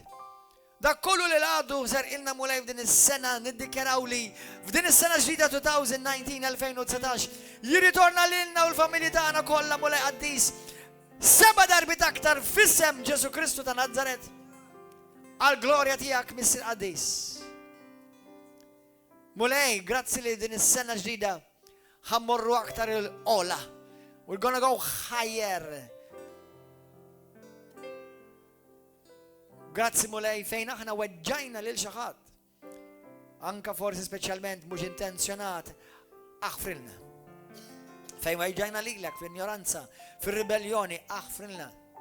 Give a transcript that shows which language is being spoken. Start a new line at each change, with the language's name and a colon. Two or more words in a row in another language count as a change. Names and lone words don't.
Maltese: Dak kollu li l-għadu ser ilna mulej f'din is-sena niddikjaraw li f'din is-sena ġdida 2019-2019 jirritorna lilna u l-familji tagħna kollha mulej qaddis 7 darbit aktar fissem Ġesu Kristu ta' Nazaret għal glorja tiegħek Missir qaddis. Mulej, grazzi li din is-sena ġdida ħammorru aktar il-ola.
English: We're gonna go higher.
Maltese: Grazzi mulej fejn aħna weġġajna lil xi ħadd. Anka forsi speċjalment mhux intenzjonat aħfrilna. Fejn weġġajna lilek fl-ignoranza, fir-ribelljoni aħfrilna.